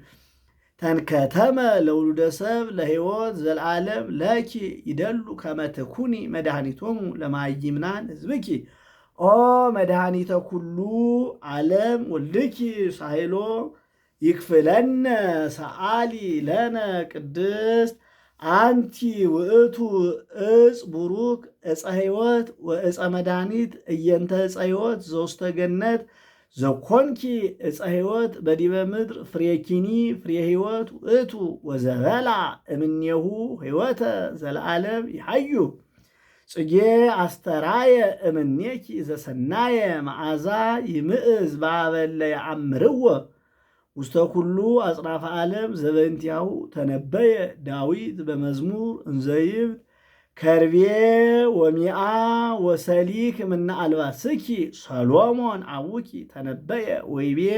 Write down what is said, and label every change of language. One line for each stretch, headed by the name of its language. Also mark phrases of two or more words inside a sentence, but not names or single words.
Geez: ተንከተመ ለውሉደ ሰብ ለሕይወት ዘለዓለም ለኪ ይደሉ ከመ ትኩኒ መድኃኒቶሙ ለማይምናን ሕዝብኪ ኦ መድኃኒተ ኩሉ ዓለም ወልድኪ ሳይሎ ይክፍለነ ሰአሊ ለነ ቅድስት አንቲ ውእቱ እፅ ቡሩክ ዕፀ ሕይወት ወዕፀ መድኃኒት እየንተ ዕፀ ሕይወት ዘውስተ ገነት ዘኮንኪ ዕፀ ሕይወት በዲበ ምድር ፍሬኪኒ ፍሬ ሕይወት ውእቱ ወዘበላ እምኔሁ ሕይወተ ዘለዓለም ይሐዩ ጽጌ አስተራየ እምኔኪ ዘሰናየ መዓዛ ይምእዝ ባበለ ያአምርዎ ውስተ ኩሉ አጽናፈ ዓለም ዘበእንቲአሁ ተነበየ ዳዊት በመዝሙር እንዘይብል ከርቤ ወሚአ ወሰሊክ እምነ አልባስኪ ሰሎሞን አቡኪ ተነበየ ወይቤ